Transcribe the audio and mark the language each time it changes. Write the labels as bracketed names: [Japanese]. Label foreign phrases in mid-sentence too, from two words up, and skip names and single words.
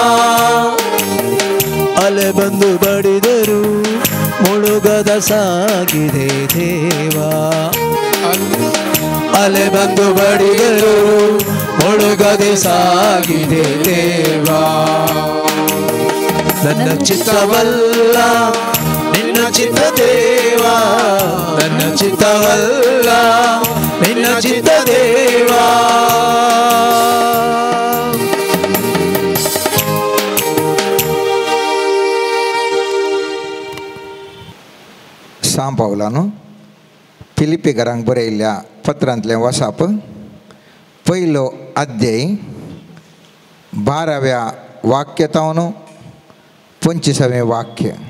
[Kannada] ಅಲೆ ಬಂದು ಬಡಿದರು ಮುಳುಗದ ಸಾಗಿದೆ ದೇವ ಅಲೆ ಬಂದು ಬಡಿದರು ಮುಳುಗದೆ ಸಾಗಿದೆ ದೇವ ನನ್ನ ಚಿತ್ತವಲ್ಲ ನಿನ್ನ ಚಿತ್ತ ದೇವ ನನ್ನ ಚಿತ್ತವಲ್ಲ ನಿನ್ನ ಚಿತ್ತ ದೇವ [Konkani] सांग पावलां फिलिपिकरांक बरयल्ल्या पत्रांतलें वसाप पयलो अध्याय 12व्या वाक्यातावन 25वें वाक्य.